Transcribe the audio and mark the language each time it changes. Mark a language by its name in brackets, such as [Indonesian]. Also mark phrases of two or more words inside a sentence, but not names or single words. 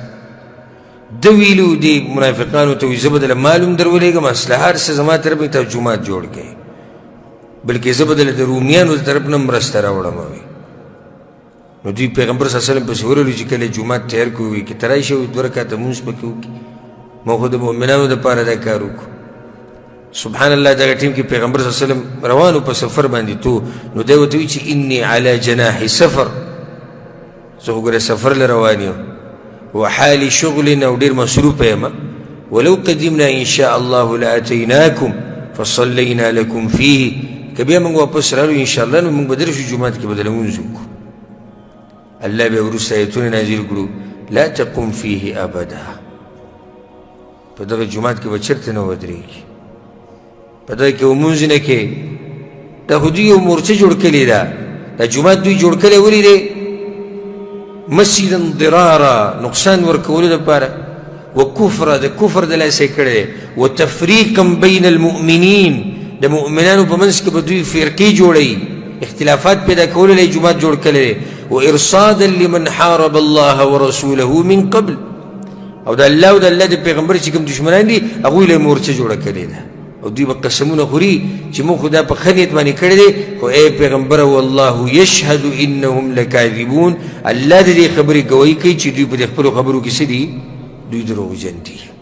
[Pashto] ده ویلو دې منافقانو ته وایي زه به دله مال هم در ولېږم اصله هر څه زما طرف نه ته جومات جوړ کړئ بلکې زه به دله د رومیانو د طرف نه مرسته راوړم وایي نو دوی پیغمبر [Arabic] صلی الله علیه وسلم [Pashto] پسې ورغلو چې کله جومات تیار کړو وایي که ته راشې او 2 رکعته لمونځ پکې وکړي ما خو د مؤمنانو دپاره دا کار وکړو [Arabic] سبحان الله [Pashto] دغه ټیم کې پیغمبر [Arabic] صلی الله علیه وسلم [Pashto] روانو په سفر باندې تو نو دی ورته وایي چې [Arabic] انی علی جناح سفر [Pashto] زه خو ګوره سفر له روان یم [Arabic] وحال شغل [Pashto] او ډېر مصروفه یم [Arabic] ولو قدمنا ان شاء الله لاتیناکم فصلینا لکم فیه [Pashto] که بیا موږ واپس رالو [Arabic] ان شاء الله [Pashto] نو موږ به درشو جومات کې به د لمونځ وکړو الله بیا وروسته ایتونه نازل کړو [Arabic] لا تقم فیه ابدا [Pashto] په دغه جومات کې به چېرته نه ودرېږي په دغه کې لمونځ نه کوې دا خو دوی یو مورچه جوړ کړې ده دا جومات دوی جوړ کړی ولې دی [Arabic] مسجدا ضرارا [Pashto] نقصان ورکولو دپاره وکفره د کفر د لاسه یې کړی دی [Arabic] وتفریقا بین المؤمنین [Pashto] د مؤمنانو په منځ کې به دوی فرقې جوړوي اختلافات پیدا کولو له جومات جوړ کړی دی [Arabic] وارصادا لمن حارب الله ورسوله من قبل [Pashto] او د الله او د الله د پیغمبر چې کوم دشمنان دي هغوی له یې مورچه جوړه کړې ده او دوی به قسمونه خوري چې موږ خو دا په ښه نیت باندې کړی دی خو ای پیغمبره [Arabic] والله یشهد انهم لکاذبون [Pashto] الله د دې خبرې ګویي کوي چې دوی په دې خپلو خبرو کې څه دي دوی دروغجن دي